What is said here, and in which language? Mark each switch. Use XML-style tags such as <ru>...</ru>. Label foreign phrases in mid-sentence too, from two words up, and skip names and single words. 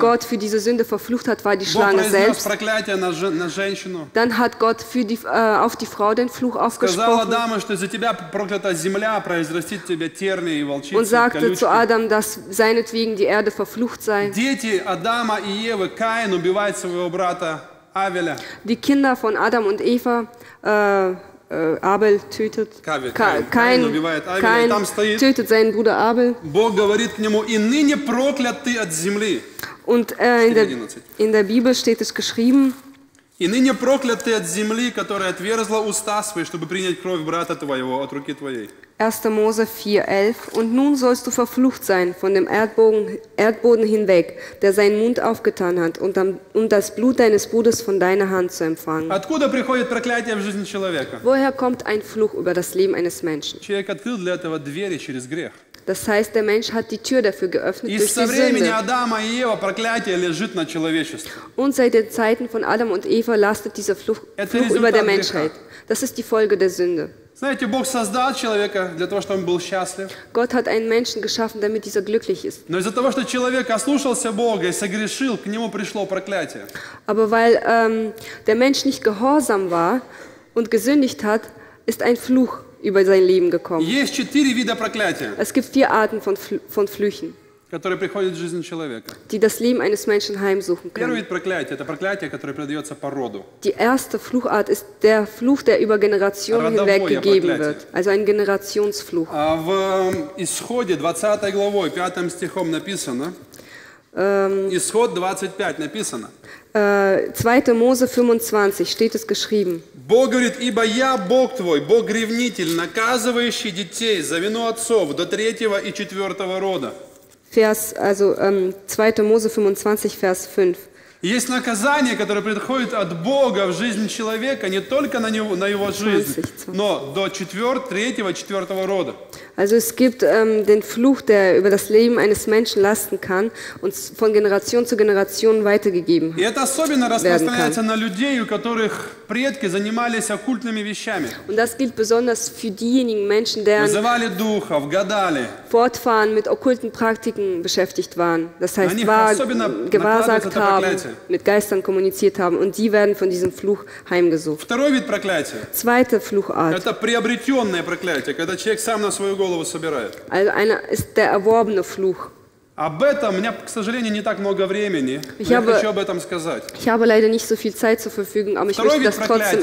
<de>Gott für diese Sünde verflucht hat, war die</de> <ru>Бог</ru> <de>Schlange</de> <ru>произнес</ru> <de>selbst.</de> <ru>проклятие на женщину.</ru> <de>Dann hat Gott auf die Frau den Fluch</de> <ru>Сказал</ru> <de>ausgesprochen</de> <ru>Адаму, что из-за тебя проклята земля, произрастит тебе тернии и</ru> <de>und</de> <ru>волчицы,</ru> <de>sagte</de> <ru>колючки.</ru> <de>zu Adam, dass seinetwegen die Erde verflucht sei.</de> <ru>Дети Адама и Евы, Каин убивает своего брата Авеля.</ru> <de>Die Kinder von Adam und Eva, Abel tötet,</de> <ru>Каин убивает Авеля, и там стоит.</ru> <de>tötet seinen Bruder Abel.</de> <ru>Бог говорит к нему, и ныне проклят ты от земли.</ru> <de>Und in der Bibel steht es geschrieben,</de> <ru>И ныне проклят ты от земли, которая отверзла уста свои, чтобы принять кровь брата твоего от руки твоей.</ru> <de>1. Mose 4,11 Und nun sollst du verflucht sein von dem Erdboden hinweg, der seinen Mund aufgetan hat, um das Blut deines Bruders von deiner Hand zu empfangen.</de> <ru>Откуда приходит проклятие в жизнь человека?</ru> <de>Woher kommt ein Fluch über das Leben eines Menschen?</de> <ru>Человек открыл для этого двери через грех.</ru> <de>Das heißt, der Mensch hat die Tür dafür geöffnet</de> <ru>И</ru> <de>durch</de> <ru>со</ru> <de>die</de> <ru>времени</ru> <de>Sünde.</de> <ru>Адама и Ева проклятие лежит на человечестве.</ru> <de>Und seit den Zeiten von Adam und Eva lastet dieser Fluch über der Menschheit. Das ist die Folge der Sünde.</de> <ru>Знаете, Бог создал человека для того, чтобы он был счастлив.</ru> <de>Gott hat einen Menschen geschaffen, damit dieser glücklich ist.</de> <ru>Но из-за того, что человек ослушался Бога и согрешил, к нему пришло проклятие.</ru> <de>Aber weil der Mensch nicht gehorsam war und gesündigt hat, ist ein Fluch über sein Leben gekommen.</de> <ru>Есть 4 вида проклятия,</ru> <de>Es gibt 4 Arten von Flüchen,</de> <ru>которые приходят в жизнь человека.</ru> <de>die das Leben eines Menschen heimsuchen</de> <ru>Первый</ru> <de>können.</de> <ru>вид проклятия – это проклятие, которое передается по роду.</ru> <de>Die erste Fluchart ist der Fluch, der über Generationen hinweg gegeben wird. Also ein Generationsfluch.</de> <ru>В Исходе 20 главой, 5 стихом написано, Исход 25 написано.</ru> <de>2. Mose 25 steht es geschrieben.</de> <ru>Бог говорит, ибо я Бог твой, Бог-ревнитель, наказывающий детей за вину отцов до 3-го и 4-го рода.</ru> <de>Also 2. Mose 25, Vers 5.</de> <ru>Есть наказание, которое приходит от Бога в жизнь человека, не только на его жизнь, но до 3-го, 4-го рода.</ru> <de>Also es gibt den Fluch, der über das Leben eines Menschen lasten kann und von Generation zu Generation weitergegeben</de> <ru>И это особенно</ru> <de>werden kann.</de> <ru>распространяется на людей, у которых предки занимались оккультными вещами.</ru> <de>Und das gilt besonders für diejenigen Menschen, deren</de> <ru>Вызывали духов, гадали.</ru> <de>Fortfahren mit okkulten Praktiken beschäftigt waren. Das heißt,</de> <ru>На них особенно</ru> <de>gewahrsagt</de> <ru>накладывается это</ru> <de>haben,</de> <ru>проклятие.</ru> <de>mit Geistern kommuniziert haben und die werden von diesem Fluch heimgesucht.</de> <ru>Второй вид проклятия –</ru> <de>Zweite Fluchart.</de> <ru>это приобретенное проклятие, когда человек сам на свою голову собирает.</ru> <de>Also einer ist der erworbene Fluch.</de> <ru>Об этом у меня, к сожалению, не так много времени, но я хочу об этом сказать.</ru> <de>Ich habe leider nicht so viel Zeit zur Verfügung, aber ich</de> <ru>Второй</ru> <de>möchte</de> <ru>вид</ru> <de>das trotzdem</de>